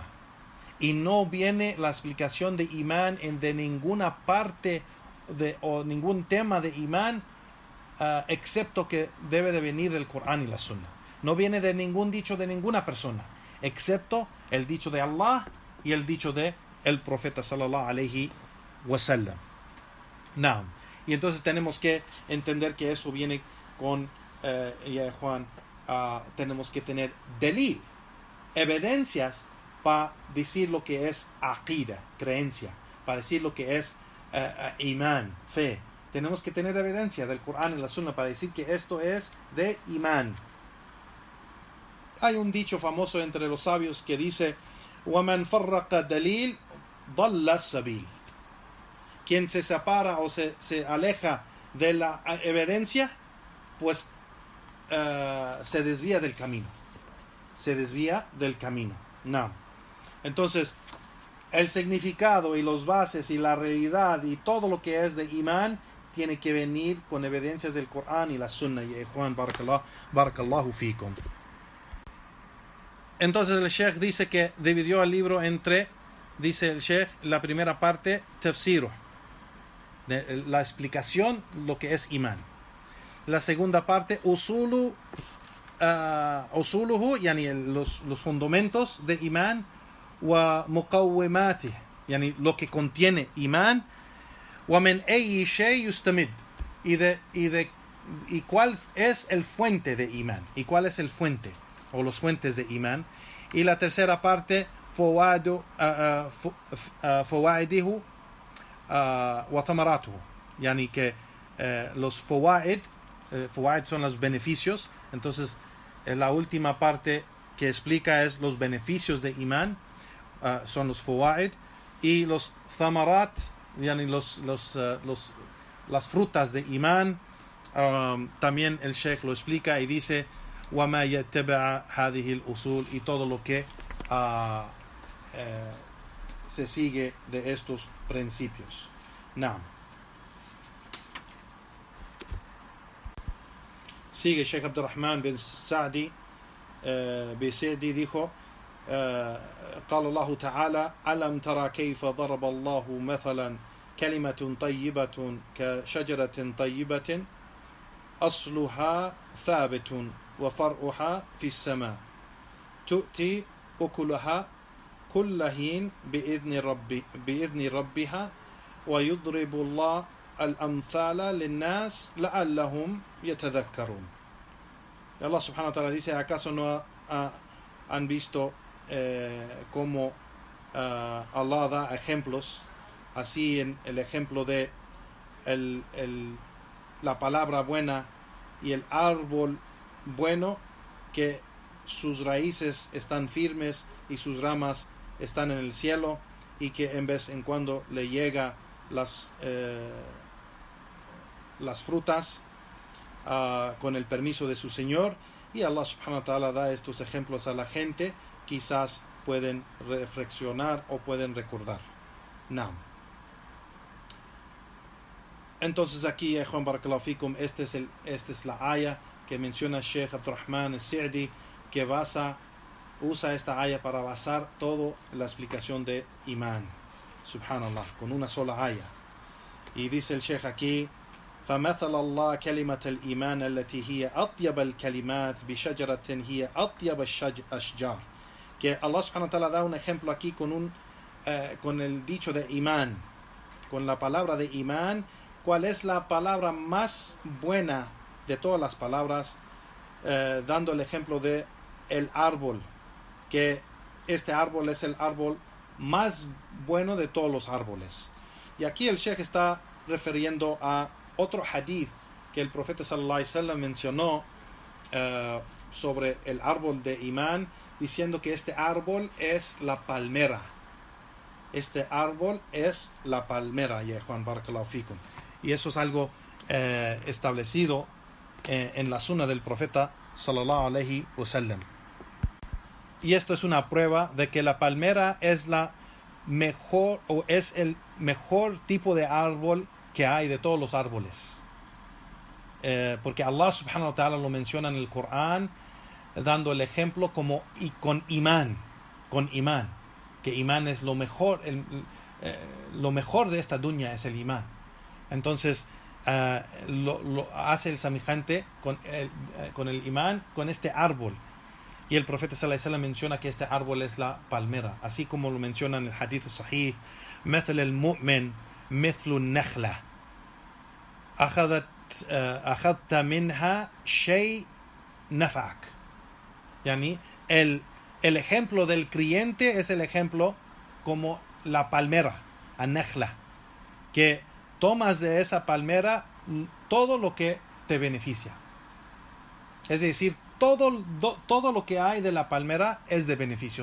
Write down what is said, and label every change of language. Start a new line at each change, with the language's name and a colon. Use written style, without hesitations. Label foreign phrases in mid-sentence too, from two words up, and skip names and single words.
Spanish: Y no viene la explicación de imán de ninguna parte o ningún tema de imán excepto que debe de venir del Corán y la Sunna. No viene de ningún dicho de ninguna persona, excepto el dicho de Allah y el dicho de el profeta
Arabic: صلى الله عليه وسلم.
Spanish: Y entonces tenemos que entender que eso viene con Juan, tenemos que tener delil, evidencias para decir lo que es aqida, creencia, para decir lo que es imán, fe. Tenemos que tener evidencia del Corán y la Sunna para decir que esto es de imán. Hay un dicho famoso entre los sabios que dice:
Arabic: وَمَنْ فَرَّقَ دَلِيلٍ ضَلَّ السَّبِيلِ.
Spanish: Quien se separa o se aleja de la evidencia, pues se desvía del camino. Entonces, el significado y los bases y la realidad y todo lo que es de imán tiene que venir con evidencias del Corán y la Sunna. Y Juan,
Arabic: بارك الله فيكم.
Spanish: Entonces el Sheikh dice que dividió el libro entre, dice el Sheikh, la primera parte, tafsiru, la explicación, lo que es imán. La segunda parte, usuluhu, yani los fundamentos de imán,
Arabic: ومقومات,
Spanish: yani lo que contiene imán,
Arabic: ومن أي شيء يستمد,
Spanish: y cuál es el fuente de imán, y cuál es el fuente o los fuentes de imán. Y la tercera parte,
Arabic: فوائده وثمراته,
Spanish: yani que los fawaid son los beneficios. Entonces la última parte que explica es los beneficios de imán, son los fawaid, y los thamarat, yani las frutas de imán. También el Sheikh lo explica y dice:
Arabic: وَمَا يَتَّبَعَ هَذِهِ الْأُصُولِ,
Spanish: y todo lo que se sigue de estos principios. Sigue Sheikh Abdurrahman bin Sa'di Bisedi, dijo:
Arabic: قال الله تعالى ألم ترى كيف ضرب الله مثلا كلمة طيبة كشجرة طيبة أصلها ثابت وفرعها في السماء تؤتي أكلها كل حين بإذن ربها ويضرب الله الأمثال للناس لعلهم يتذكرون.
Spanish: Y Allah
Arabic: سبحانه وتعالى
Spanish: dice, ¿acaso no han visto cómo Allah da ejemplos? Así en el ejemplo de la palabra buena y el árbol bueno, que sus raíces están firmes y sus ramas están en el cielo, y que en vez en cuando le llega las frutas con el permiso de su Señor. Y Allah
Arabic: سبحانه وتعالى
Spanish: da estos ejemplos a la gente, quizás pueden reflexionar o pueden recordar. Naam. Entonces aquí, Juan
Arabic: بارك الله فيكم,
Spanish: esta es la aya que menciona Sheikh Abdurrahman al-Sa'di, que usa esta aya para basar toda la explicación de Imán. Subhanallah, con una sola aya. Y dice el Sheikh aquí,
Arabic: فمثل الله كلمة الإيمان التي هي أطيب الكلمات بشجرة هي أطيب الأشجار.
Spanish: Que Allah
Arabic: سبحانه وتعالى
Spanish: da un ejemplo aquí con el dicho de Imán, con la palabra de Imán. ¿Cuál es la palabra más buena de todas las palabras? Dando el ejemplo de el árbol, que este árbol es el árbol más bueno de todos los árboles. Y aquí el Sheikh está refiriendo a otro hadith que el profeta
Arabic: صلى الله عليه وسلم
Spanish: mencionó sobre el árbol de Imán, diciendo que este árbol es la palmera. Este árbol es la palmera, ya Juan
Arabic: بارك الله فيكم.
Spanish: Y eso es algo establecido en la sunna del profeta
Arabic: صلى الله عليه وسلم.
Spanish: Y esto es una prueba de que la palmera es la mejor, o es el mejor tipo de árbol que hay de todos los árboles. Porque Allah
Arabic: سبحانه وتعالى
Spanish: lo menciona en el Corán, dando el ejemplo con imán, que imán es lo mejor, lo mejor de esta dunya es el imán. Entonces lo hace el semejante con el imán, con este árbol. Y el profeta
Arabic: صلى الله عليه وسلم
Spanish: menciona que este árbol es la palmera, así como lo menciona en el hadith sahih,
Arabic: مثل المؤمن مثل النخلة أخذت منها شيء نفعك.
Spanish: Yani el ejemplo del creyente es el ejemplo como la palmera, النخلة, que tomas de esa palmera todo lo que te beneficia. Es decir, todo lo que hay de la palmera es de beneficio.